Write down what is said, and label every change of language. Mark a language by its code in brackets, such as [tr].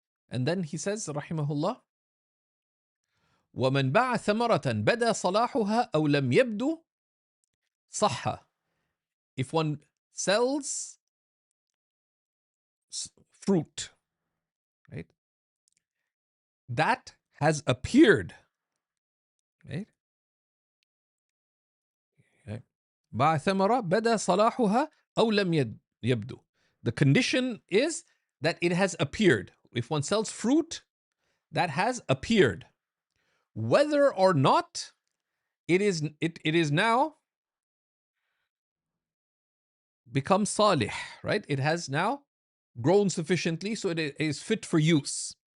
[en] And then he says, [ar] rahimahullah, وَمَنْ بَاعَ ثَمَرَةً بَدَى صَلَاحُهَا أَوْ لَمْ يَبْدُ صَحَّ. [en] If one sells fruit, right, that has appeared, right? [ar] باع ثمرة بدا صلاحها أو لم يبدو. [en] The condition is that it has appeared. If one sells fruit, that has appeared. Whether or not it is now become salih, right? It has now grown sufficiently so it is fit for use.